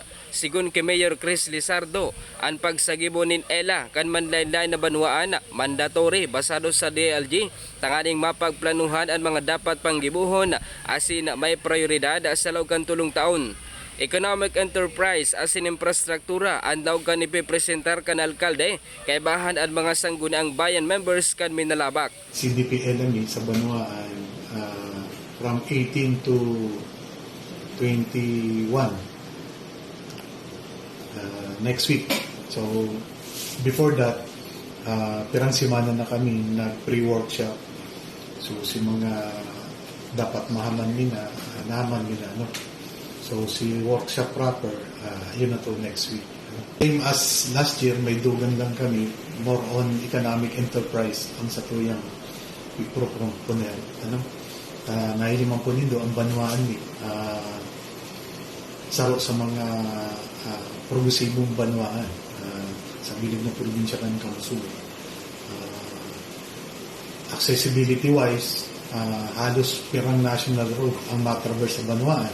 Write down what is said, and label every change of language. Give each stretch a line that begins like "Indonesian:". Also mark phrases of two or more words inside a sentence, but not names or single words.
Bikol: Sigun kay Mayor Chris Lizardo, ang pagsagibo nin ELA kan manlain-lain na banwaan mandatory basado sa DLG, tanganing mapagplanuhan ang mga dapat panggibuhon asin may prioridad sa loob kan tulong taon.
English: Economic enterprise
Bikol: asin infrastruktura ang daw kan ipipresentar kan alkalde kay bahan ang mga sangguniang bayan members kan Minalabak.
English: CDP LME sa Banwaan from 18 to 21 next week. So before that,
Bikol: pirang simana na kami na pre-workshop. So si mga dapat mahaman nila, naman nila, no? So si
English: workshop proper,
Bikol: yun na to
English: next week. Same as last year,
Bikol: may dugan lang kami,
English: more on economic enterprise
Bikol: ang sa tuyang ipro-proponer. Ano? Nahilimang po nindo ang banwaan ni saro sa mga progresibong banwaan sa bilog na probinsya ng Kamusur. Accessibility-wise, halos pirang
English: national road
Bikol: ang matraverse sa banwaan.